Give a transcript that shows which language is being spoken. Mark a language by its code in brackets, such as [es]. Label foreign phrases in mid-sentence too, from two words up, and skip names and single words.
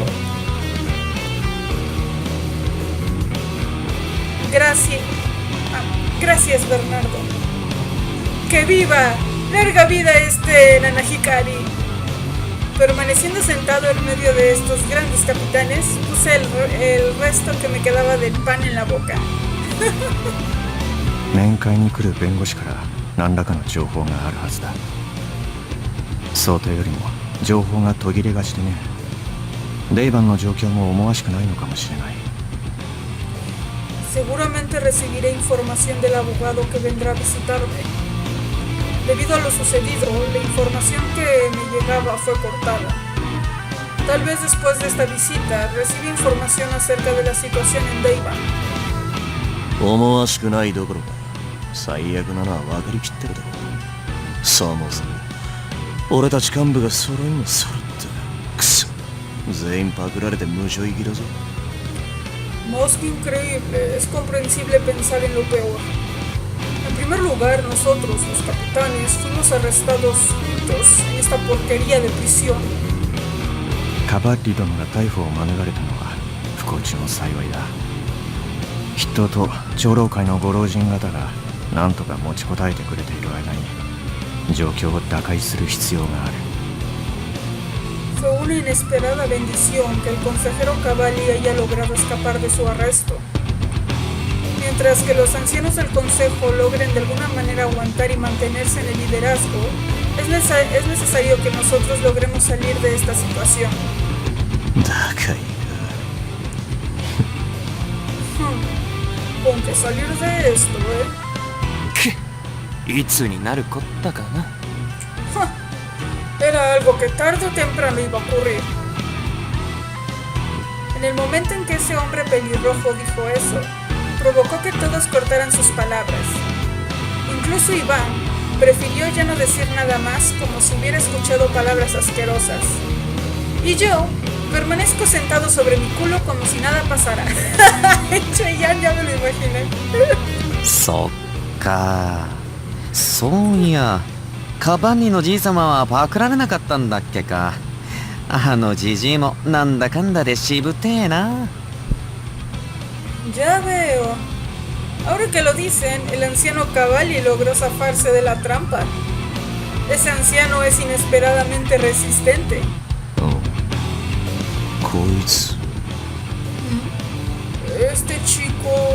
[es] Gracias, Bernardo. ¡Que viva! ¡Larga vida Nanahikari! Permaneciendo sentado en medio de estos grandes capitanes, puse el resto que me quedaba del pan en la boca. [ja] 面会に来る弁護士から何らかの情報があるはずだ。想定よりも情報が途切れがちでね。レイバンの状況も思わしくないのかもしれない。 [es] Seguramente recibiré información del abogado que vendrá a visitarme. Debido a lo sucedido, la información que me llegaba fue cortada. Tal vez después de esta visita reciba información acerca de la situación en Deiban. [ja] 思わしくないどころか最悪なのは分かりきってるだろう。そもそも俺たち幹部が揃いも揃ってクソ全員パクられて無所行きだぞ。 [es] Más que increíble, es comprensible pensar en lo peor. En primer lugar, nosotros, los capitanes, fuimos arrestados juntos en esta porquería de prisión. [ja] カバッリ殿が逮捕を免れたのは不幸中の幸いだ。筆頭と長老会のご老人方が何とか持ちこたえてくれている間に状況を打開する必要がある。 [es] Fue una inesperada bendición que el consejero Cavalli haya logrado escapar de su arresto. Mientras que los ancianos del consejo logren de alguna manera aguantar y mantenerse en el liderazgo, es necesario que nosotros logremos salir de esta situación. [ja] だかい [es] Con que salir de esto, [ja] いつになるこったかな。 [es] Era algo que tarde o temprano iba a ocurrir. En el momento en que ese hombre pelirrojo dijo eso, provocó que todos cortaran sus palabras. Incluso Iván prefirió ya no decir nada más, como si hubiera escuchado palabras asquerosas. Y yo permanezco sentado sobre mi culo como si nada pasara. Cheyenne, ya me lo imaginé. [ja] そっか。そういや、カバンニのじい様はパクられなかったんだっけか。あのじじいもなんだかんだでしぶてえな。 [es] Ya veo. Ahora que lo dicen, el anciano Cavalli logró zafarse de la trampa. Ese anciano es inesperadamente resistente. [ja] こいつ [es] Este chico...